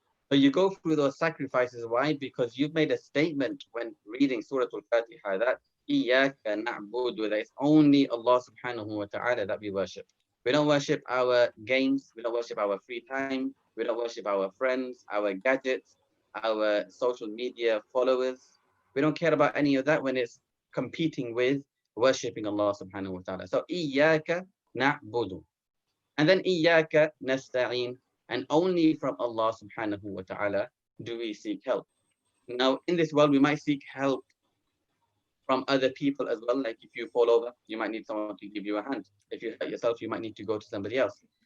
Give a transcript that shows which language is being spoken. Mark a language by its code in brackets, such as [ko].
[en] So you go through those sacrifices. Why? Because you've made a statement when reading Surah Al-Fatiha that [ar] إِيَّاكَ نَعْبُدُ, [en] that it's only Allah subhanahu wa ta'ala that we worship. We don't worship our games, we don't worship our free time, we don't worship our friends, our gadgets, our social media followers. We don't care about any of that when it's competing with worshipping Allah subhanahu wa ta'ala. [ar] So إِيَّاكَ نَعْبُدُ. [en] And then [ar] إِيَّاكَ نَسْتَعِينُ. [en] And only from Allah subhanahu wa ta'ala do we seek help. Now, in this world, we might seek help from other people as well. Like if you fall over, you might need someone to give you a hand. If you hurt yourself, you might need to go to somebody else.